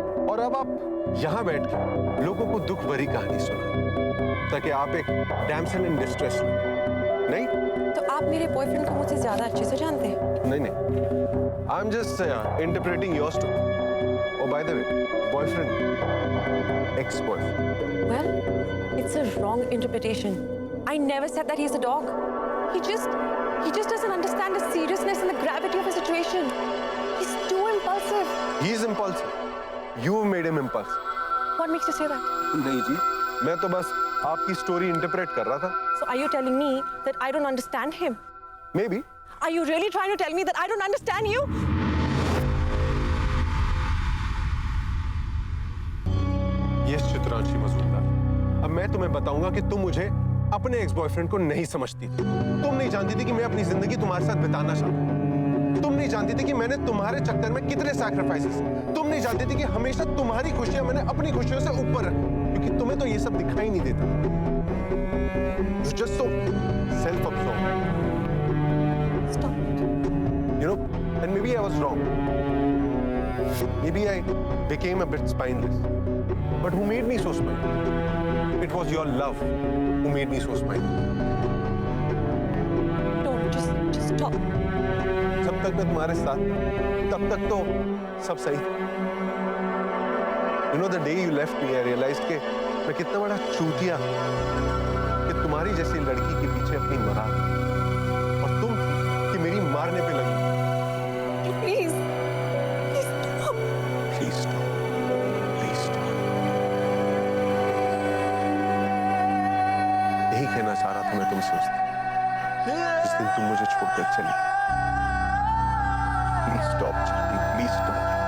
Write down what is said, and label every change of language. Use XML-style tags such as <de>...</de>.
<hi>और अब आप यहाँ बैठ के लोगों को दुख भरी कहानी सुनाएं ताकि आप एक</hi> <en>damsel in distress</en> <hi>नहीं? तो आप मेरे बॉयफ्रेंड को मुझसे ज्यादा अच्छे से जानते हैं। नहीं।</hi> <en>I am just interpreting your story. Oh by the way, boyfriend, ex boyfriend. Well, it's a wrong interpretation. I never said that he's a dog. He just doesn't understand the seriousness and the gravity of the situation. He's too impulsive. He is impulsive. You made him impulsive. What makes you say that?</en> <hi>नहीं जी, मैं तो बस आपकी story interpret कर रहा था।</hi> <en>So are you telling me that I don't understand him? Maybe. Are you really trying to tell me that I don't understand you? Yes,</en> <hi>Chitranshi Majumdar. अब मैं तुम्हें बताऊंगा कि तुम मुझे अपने एक्स बॉयफ्रेंड को नहीं समझती थी। तुम नहीं जानती थी कि मैं अपनी जिंदगी तुम्हारे साथ बिताना चाहता हूं। तुम नहीं जानती थी कि मैंने तुम्हारे चक्कर में कितने सैक्रिफाइसेस, तुम नहीं जानती थी कि हमेशा तुम्हारी खुशियां मैंने अपनी खुशियों से ऊपर रखी, क्योंकि तुम्हें तो ये सब दिखाई नहीं देता।</hi> <en>You're just so self-absorbed. Stop it. You know, and maybe I was wrong. Maybe I became a bit spineless. But who made me so spineless? It was your love who made me so spineless. Don't, just stop.</en> <hi>जब तक मैं तुम्हारे साथ था, तब तक तो सब सही था।</hi> <en>You know, the day you left me, I realized</en> <hi>कि मैं कितना बड़ा चूतिया कि तुम्हारी जैसी लड़की के पीछे अपनी मरा, और तुम थी कि मेरी मारने पे लगी।</hi> <en>Please, please stop. Please stop. Please stop.</en> <hi>यही कहना चाह रहा था मैं तुमसे उस दिन, जिस दिन तुम मुझे छोड़कर चली।</hi> <en>Please stop, Chitti, please stop.</en>